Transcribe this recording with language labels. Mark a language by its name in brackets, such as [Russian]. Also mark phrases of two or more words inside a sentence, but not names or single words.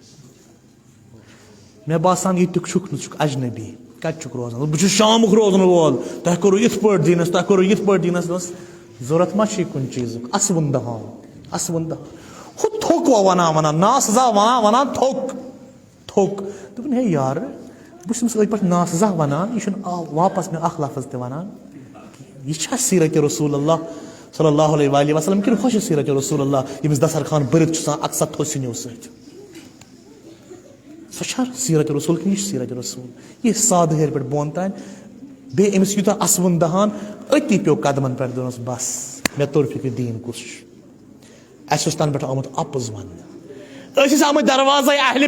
[Kashmiri] مےٚ باسان ییٚتیُک چھُکھ نہٕ ژٕ چھُکھ اجنبی کتہِ چھُکھ روزان بہٕ چھُس شامُک روزن وول تۄہہِ کوٚروٕ یِتھ پٲٹھۍ دیٖنس تۄہہِ کوٚروٕ یِتھ پٲٹھۍ دیٖنس دوٚپمس ضوٚرتھ ما چھُے کُنہِ چیٖزُک اسوُن دہان ہُہ تھوٚک ونان نا سزا ونان تھوٚک دوٚپُن ہے یارٕ بہٕ چھُس أمِس أتھۍ پٲٹھۍ نا سزا ونان یہِ چھُنہٕ واپس مےٚ اکھ لفظ تہِ ونان یہِ چھا سیٖرت رسول اللہ [Arabic] صلی اللہ علیہ وآلہ وسلم [Kashmiri] کِنہٕ ہۄ چھِ سیٖرت رسول اللہ ییٚمِس دسترخان بٔرِتھ چھُ آسان اکثر تھوٚد سِنیو سۭتۍ سۄ چھا سیٖرت رسول کِنہٕ یہِ چھِ سیٖرت رسول یہِ سادٕ ہیٚرِ پٮ۪ٹھ بۄن تانۍ بیٚیہِ أمِس یوٗتاہ اسوُن دہان أتی پیٚو قدمن پٮ۪ٹھ دوٚپنس بس مےٚ توٚر فِکرِ دیٖن کُس چھُ اسہِ اوس تنہٕ پٮ۪ٹھ آمُت اپُز وننہٕ أسۍ ٲسۍ آمٕتۍ دروازے اہلِ